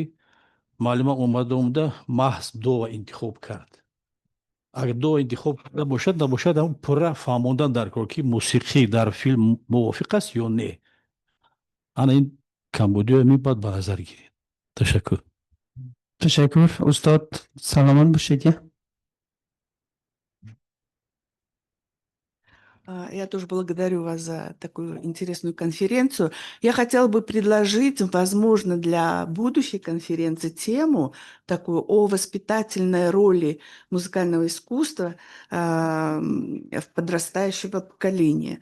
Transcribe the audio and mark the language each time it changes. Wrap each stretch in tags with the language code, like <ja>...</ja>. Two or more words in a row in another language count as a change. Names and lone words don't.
<tg>муаллима омада маҳз дуо интихоб кард. агар дуо интихоб карда бошад набошад ҳамун пурра фаҳмондан дар кор ки мусиқӣ дар филм мувофиқ аст ё не. ана ин камбудиҳои ми бояд ба назар гиред. Ташаккур. Ташаккур. Устод, саломат бошед.</tg> <ru>Я тоже благодарю вас за такую интересную конференцию. Я хотела бы предложить, возможно, для будущей конференции тему такую о воспитательной роли музыкального искусства в подрастающего поколения.</ru>